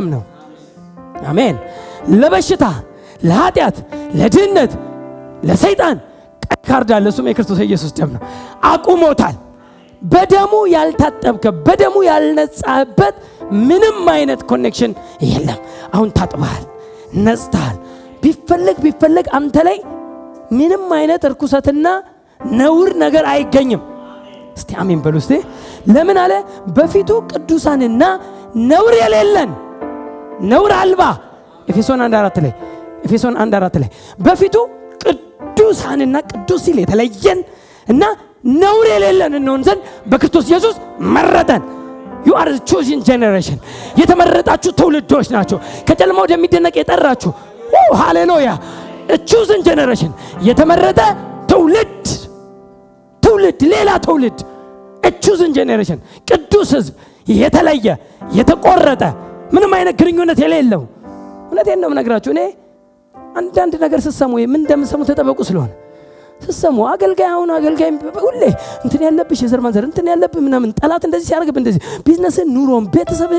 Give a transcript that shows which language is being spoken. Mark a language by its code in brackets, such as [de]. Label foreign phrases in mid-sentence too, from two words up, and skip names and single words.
[am] ነው። አሜን። ለበሽታ፣ ለኃጢአት፣ ለድህነት፣ ለሰይጣን ቀይ ካርድ አለ። እሱም የክርስቶስ የኢየሱስ ደም ነው። አቁሞታል። በደሙ ያልታጠብከ በደሙ ያልነጻበት ምንም አይነት ኮኔክሽን የለም። አሁን ታጥበሃል፣ ነጽተሃል። ቢፈለግ አንተ ላይ ምንም አይነት እርኩሰትና ነውር ነገር አይገኝም። እስቲ አሜን በሉ እስቲ። ለምን አለ? በፊቱ ቅዱሳንና ነውር የሌለን ነውር አልባ ኤፌሶን 1:4 ላይ በፊቱ ቅዱሳንና ቅዱስ ሲል የተለየን እና ነውር የሌለን እንሆን ዘንድ በክርስቶስ ኢየሱስ መረጠን። [en] you are the chosen generation [am] የተመረጣችሁ ትውልዶች ናቸው። ከጨለማ ወደሚደነቅ የጠራችሁ ሃሌሉያ [en] chosen generation [am] የተመረጠ ትውልድ ሌላ ትውልድ [en] chosen generation [am] ቅዱስ ሕዝብ የተለየ የተቆረጠ ምንም አይነት ግንኙነት የሌለው። እውነቴን ነው የምነግራችሁ። እኔ አንዳንድ ነገር ስትሰሙ ምን እንደምትሰሙ ተጠበቁ ስለሆነ ስትሰሙ አገልጋይ ሁሌ እንትን ያለብሽ የዘር ማንዘር እንትን ያለብህ ምናምን ጠላት እንደዚህ ሲያደርግብህ እንደዚህ ቢዝነስን፣ ኑሮን፣ ቤተሰብህን፣